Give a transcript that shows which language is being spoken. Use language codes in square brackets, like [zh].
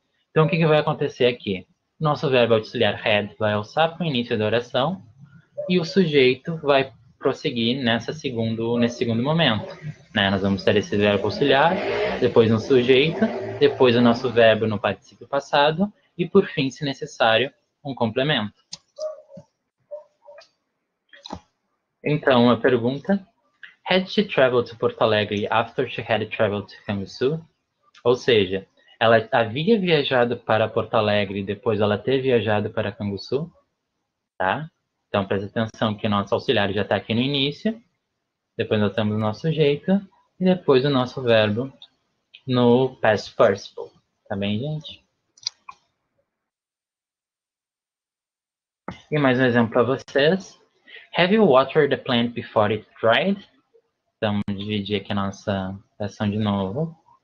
[pt] Então, o que vai acontecer aqui? Nosso verbo auxiliar had vai alçar para o início da oração e o sujeito vai prosseguir nesse segundo momento. Né? Nós vamos ter esse verbo auxiliar, depois um sujeito, depois o nosso verbo no particípio passado e, por fim, se necessário, um complemento. Então, a pergunta: [en] Had she traveled to Porto Alegre after she had traveled to Canguçu? [pt] Ou seja, ela havia viajado para Porto Alegre depois ela ter viajado para Canguçu? Tá? Então, presta atenção que o nosso auxiliar já está aqui no início, depois nós temos o nosso sujeito e depois o nosso verbo no past participle. Tá bem, gente? E mais um exemplo para vocês. [en] Have you watered the plant before it dried? [pt] Então, dividir aqui a nossa ação de novo.